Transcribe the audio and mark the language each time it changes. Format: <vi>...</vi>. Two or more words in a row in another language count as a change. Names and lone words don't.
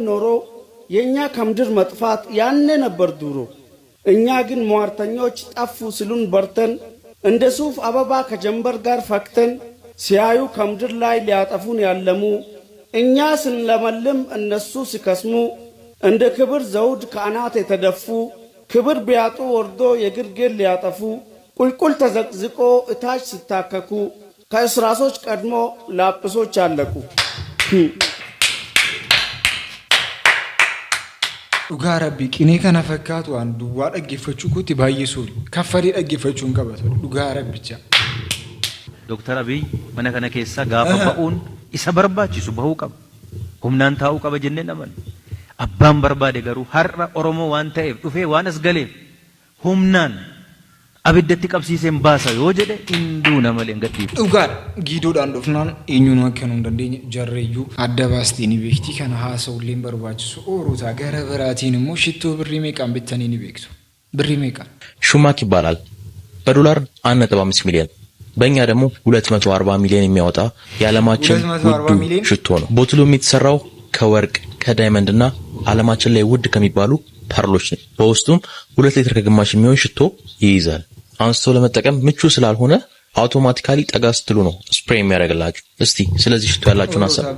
<am>ኖሮ የኛ ከምድር መጥፋት ያኔ ነበር ድሮ። እኛ ግን ሟርተኞች ጠፉ ሲሉን በርተን እንደ ሱፍ አበባ ከጀንበር ጋር ፈክተን ሲያዩ ከምድር ላይ ሊያጠፉን ያለሙ እኛ ስንለመልም እነሱ ሲከስሙ እንደ ክብር ዘውድ ከአናት የተደፉ ክብር ቢያጡ ወርዶ የግርጌን ሊያጠፉ ቁልቁል ተዘቅዝቆ እታች ሲታከኩ ከእስራሶች ቀድሞ ላጵሶች አለቁ።</am> <om>dhugaa rabbii qinee kana fakkaatu waan duwwaa dhaggeeffachuu kutti baay'ee suuri kaffalee dhaggeeffachuun qabatu dhugaa rabbicha. Dr. Abiy mana kana keessa gaafa ba'uun isa barbaachisu bahuu qaba. Humnaan taa'uu qaba jennee naman. Abbaan barbaade garuu har'a Oromoo waan ta'eef dhufee waan as galeef humnaan abiddatti qabsiiseen baasa yoo jedhe hinduu nama leen gadhiif. Dhugaadha. Giidoodhaan dhufnaan eenyuun akka hin dandeenye jarreeyyuu adda baastee ni beekti. Kana haasa'ullee hin barbaachisu. Oorotaa gara biraatiin immoo shittoo birrii meeqaan bittanii ni beektu. Birrii meeqaan?</om> <am>ሹማክ ይባላል። በዶላር 1.5 ሚሊዮን በእኛ ደግሞ 240 ሚሊዮን የሚያወጣ የዓለማችን ውዱ ሽቶ ነው። ቦትሉ የሚተሰራው ከወርቅ ከዳይመንድና ዓለማችን ላይ ውድ ከሚባሉ ፐርሎች ነው። በውስጡም 2 ሊትር ከግማሽ የሚሆን ሽቶ ይይዛል። አንስቶ ለመጠቀም ምቹ ስላልሆነ አውቶማቲካሊ ጠጋ ስትሉ ነው ስፕሬይ የሚያደርግላችሁ። እስቲ ስለዚህ ሽቶ ያላችሁን ሐሳብ</am>